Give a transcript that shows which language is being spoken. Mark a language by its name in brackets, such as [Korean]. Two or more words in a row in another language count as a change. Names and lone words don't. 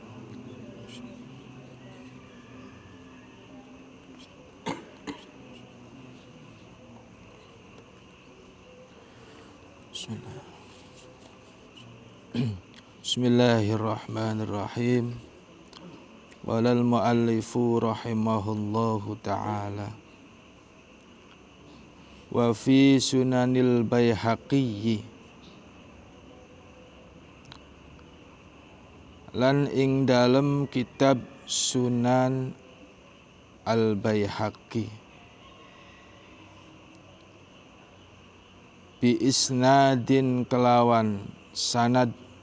[Arabic] Bismillahirrahmanirrahim. وقال المؤلف رحمه الله تعالى. وفي سنن البيهقي [Javanese] lan ing dalem kitab Sunan Al-Baihaqi [Arabic] بإسناد [Javanese] kelawan sanad